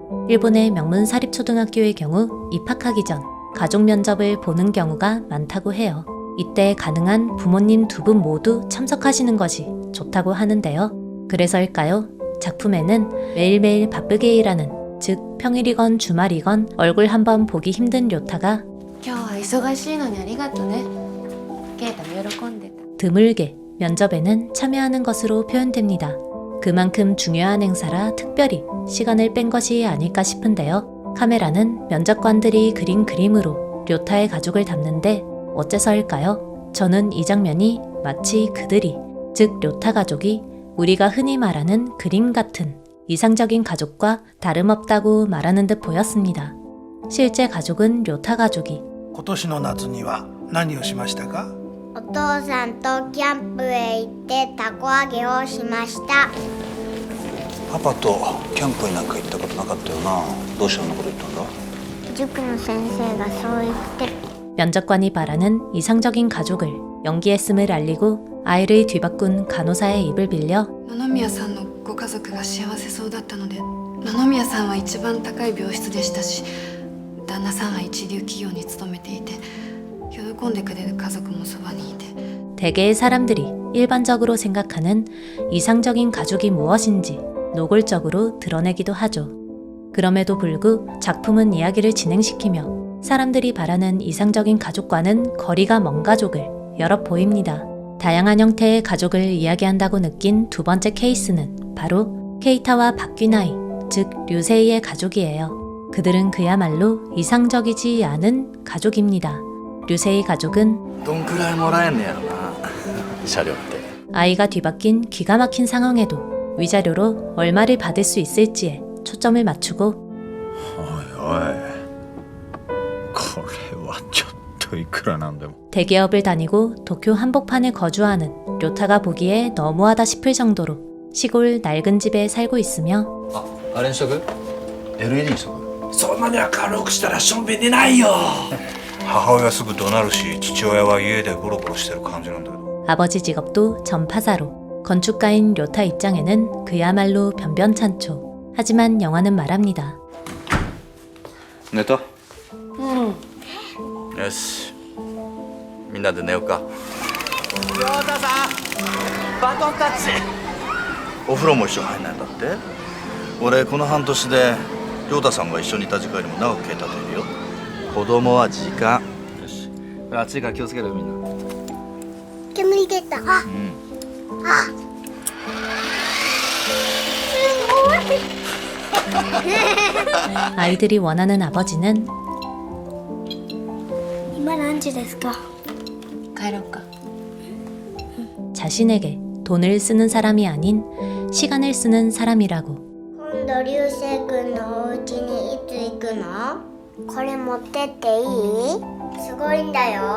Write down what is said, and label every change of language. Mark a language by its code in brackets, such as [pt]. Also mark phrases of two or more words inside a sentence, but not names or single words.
[ko] 일본의 명문 사립초등학교의 경우 입학하기 전 가족 면접을 보는 경우가 많다고 해요. 이때 가능한 부모님 두 분 모두 참석하시는 것이 좋다고 하는데요. 그래서일까요? 작품에는 매일매일 바쁘게 일하는, 즉 평일이건 주말이건 얼굴 한번 보기 힘든 료타가 [ja] 今日は忙しいのにありがとね。ケイタも喜んでた。 [ko] 드물게 면접에는 참여하는 것으로 표현됩니다. 그만큼 중요한 행사라 특별히 시간을 뺀 것이 아닐까 싶은데요. 카메라는 면접관들이 그린 그림으로 료타의 가족을 담는데 어째서일까요? 저는 이 장면이 마치 그들이, 즉 료타 가족이 우리가 흔히 말하는 그림 같은 이상적인 가족과 다름없다고 말하는 듯 보였습니다. 실제 가족은 료타 가족이 [ja] 今年の夏には何をしましたか？お父さんとキャンプへ行ってたこ揚げをしました。パパとキャンプになんか行ったことなかったよな。どうしてそんなこと言ったんだ？塾の先生がそう言ってる。 [ko] 면접관이 바라는 이상적인 가족을 연기했음을 알리고 아이를 뒤바꾼 간호사의 입을 빌려 [ja] 野々宮さんのご家族が幸せそうだったので、野々宮さんは一番高い病室でしたし、旦那さんは一流企業に勤めていて、喜んでくれる家族もそばにいて。 [ko] 대개의 사람들이 일반적으로 생각하는 이상적인 가족이 무엇인지 노골적으로 드러내기도 하죠. 그럼에도 불구 작품은 이야기를 진행시키며 사람들이 바라는 이상적인 가족과는 거리가 먼 가족을 여럿 보입니다. 다양한 형태의 가족을 이야기한다고 느낀 두 번째 케이스는 바로 케이타와 박귀나이, 즉 류세이의 가족이에요. 그들은 그야말로 이상적이지 않은 가족입니다. 류세이 가족은 [ja] どんくらいもらえんねやろな車両って [ko] 아이가 뒤바뀐 기가 막힌 상황에도 위자료로 얼마를 받을 수 있을지에 초점을 맞추고 [ja] おいおい、これはちょっといくらなんでも。 [ko] 대기업을 다니고 도쿄 한복판에 거주하는 료타가 보기에 너무하다 싶을 정도로 시골 낡은 집에 살고 있으며 [ja] あれにしとく LED にしとくそんなに明るくしたらしょんべん出ないよ。母親すぐ怒鳴るし、父親は家でゴロゴロしてる感じなんだけど。 [ko] 아버지 직업도 전파사로, 건축가인 료타 입장에는 그야말로 변변찮죠. 하지만 영화는 말합니다. [ja] 寝たよしみんなで寝ようか亮太さんバトンタッチお風呂も一緒入んないんだって俺この半年で亮太さんが一緒にいた時間よりも長く経たといるよ子供は時間よし暑いから気をつけろよみんな煙出た。あ、 [ko] 아이들이 원하는 아버지는 [ja] 今何時ですか？帰ろうか。 [ko] 자신에게 돈을 쓰는 사람이 아닌 시간을 쓰는 사람이라고. [ja] 今度流星君のお家にいつ行くの？これ持ってっていい？すごいんだよ。